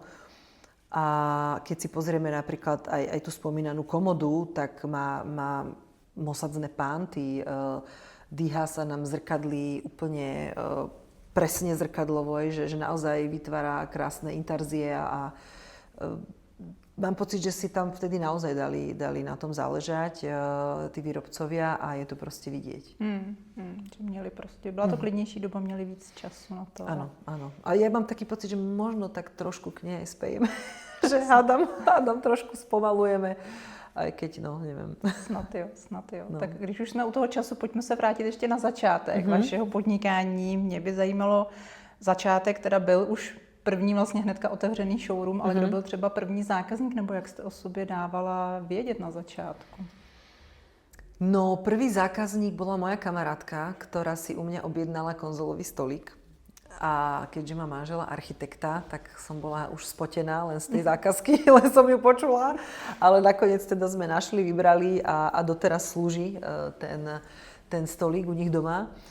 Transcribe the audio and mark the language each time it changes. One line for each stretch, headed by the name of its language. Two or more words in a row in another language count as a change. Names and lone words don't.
Slovak: A keď si pozrieme napríklad aj tú spomínanú komodu, tak má mosadzné pánty, dýchá sa nám zrkadlí úplne presne zrkadlovo, že naozaj vytvára krásne intarzie a mám pocit, že si tam vtedy naozaj dali na tom záležať tí výrobcovia a je to proste vidieť.
Czech: Že měli prostě, byla to klidnější doba, měli víc času na to.
Slovak: Áno, áno. A ja mám taký pocit, že možno tak trošku k nej spejeme. Že hádam trošku spomalujeme. Aj keď, no, neviem.
Czech: Snad jo. No. Tak když už jsme u toho času, pojďme se vrátit ještě na začátek vašeho podnikání. Mě by zajímalo začátek, teda byl už první vlastně hnedka otevřený showroom, ale kdo byl třeba první zákazník, nebo jak jste o sobě dávala vědět na začátku?
Slovak: No, prvý zákazník bola moja kamarátka, ktorá si u mňa objednala konzolový stolík. A keďže má manžela architekta, tak som bola už spotená len z tej zákazky, len som ju počula. Ale nakoniec teda sme našli, vybrali a doteraz slúži ten stolík u nich doma.